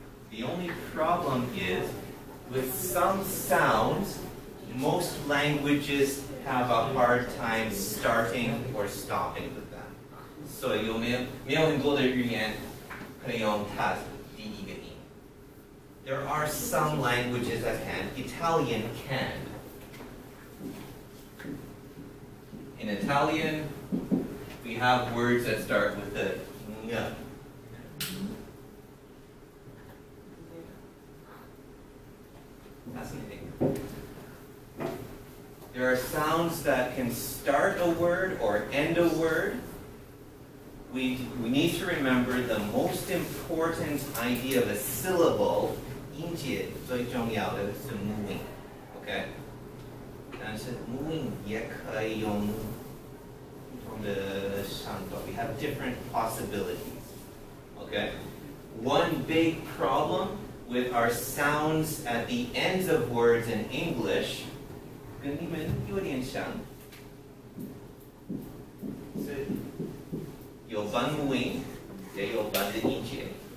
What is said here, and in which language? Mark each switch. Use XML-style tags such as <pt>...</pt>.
<en>The only problem is with some sounds, most languages have a hard time starting or stopping with them.</en> <zh>所以没有很多的语言可以用它第一个音。</zh> <en>There are some languages that can. Italian can. In Italian, we have words that start with the ng. Fascinating. There are sounds that can start a word or end a word. We need to remember the most important idea of a syllable,</en> <zh>音节最重要的是</zh> <en>moving, okay?</en> <zh>但是 moving 也可以用不同的上段.</zh> <en>We have different possibilities, okay? One big problem with our sounds at the ends of words in English</en> <zh>跟你们有点像，是有半母音，也有半的音节。</zh>